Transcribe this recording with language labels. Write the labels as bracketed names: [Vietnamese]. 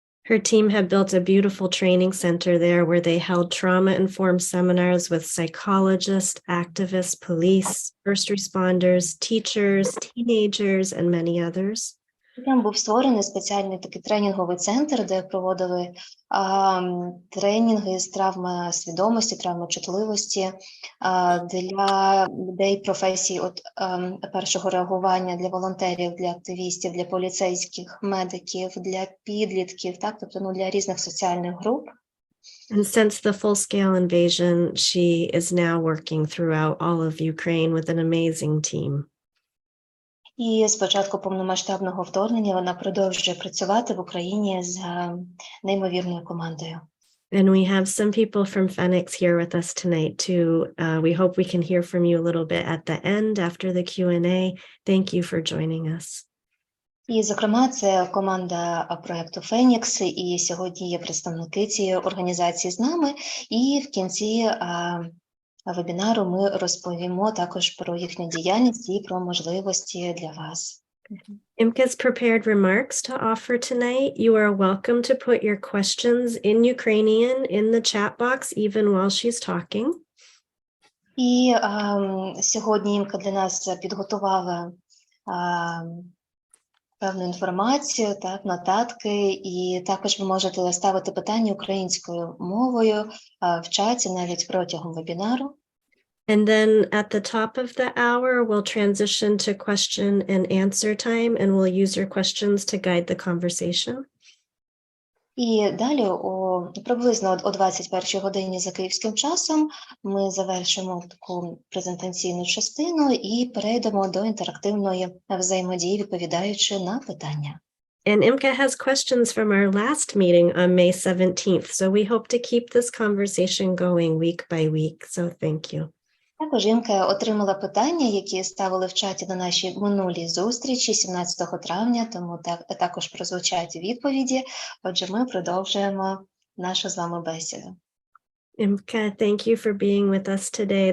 [English] Her team had built a beautiful training center there where they held trauma-informed seminars with psychologists, activists, police, first responders, teachers, teenagers, and many others. [Ukrainian] Там був створений спеціальний такий тренінговий центр, де проводили тренінги з травми свідомості, травми чутливості для людей професій першого реагування, для волонтерів, для активістів, для поліцейських, медиків, для підлітків, так, тобто для різних соціальних груп. [English] And since the full-scale invasion, she is now working throughout all of Ukraine with an amazing team. [Ukrainian] І з початку повномасштабного вторгнення вона продовжує працювати в Україні з неймовірною командою. [English] And we have some people from Phoenix here with us tonight too. We hope we can hear from you a little bit at the end after the Q&A. Thank you for joining us. [Ukrainian] І, зокрема, це команда проєкту «Фенікс», і сьогодні є представники цієї організації з нами. І в кінці вебінару ми розповімо також про їхню діяльність і про можливості для вас. [English] Imke's prepared remarks to offer tonight. You are welcome to put your questions in Ukrainian in the chat box even while she's talking. [Ukrainian] І сьогодні Імка для нас підготувала певну інформацію, так, нотатки, і також ви можете ставити питання українською мовою в чаті навіть протягом вебінару. [English] And then at the top of the hour, we'll transition to question and answer time, and we'll use your questions to guide the conversation. [Ukrainian] І далі приблизно о 21 годині за київським часом ми завершимо таку презентаційну частину і перейдемо до інтерактивної взаємодії, відповідаючи на питання. [English] And Imke has questions from our last meeting on May 17th, so we hope to keep this conversation going week by week, so thank you. [Ukrainian] Також Імке отримала питання, які ставили в чаті на нашій минулій зустрічі 17 травня, тому також прозвучать відповіді. Отже, ми продовжуємо нашу з вами бесіду. [English] Imke, thank you for being with us today.